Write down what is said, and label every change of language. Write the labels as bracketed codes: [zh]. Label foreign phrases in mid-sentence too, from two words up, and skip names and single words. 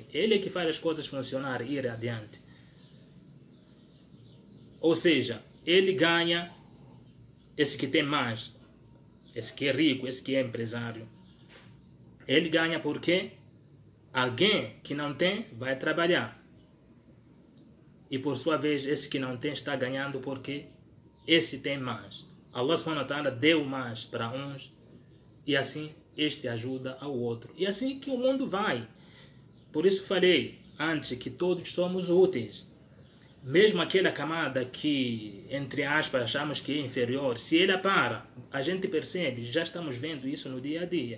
[pt] Ele é que faz as coisas funcionar e ir adiante. Ou seja, ele ganha, esse que tem mais, esse que é rico, esse que é empresário. Ele ganha porque alguém que não tem vai trabalhar. E por sua vez, esse que não tem está ganhando porque esse tem mais. [ar] الله سبحانه وتعالى [pt] deu mais para uns e assim este ajuda ao outro. E assim que o mundo vai. Por isso falei antes que todos somos úteis. Mesmo aquela camada que, entre aspas, achamos que é inferior, se ela para, a gente percebe, já estamos vendo isso no dia a dia.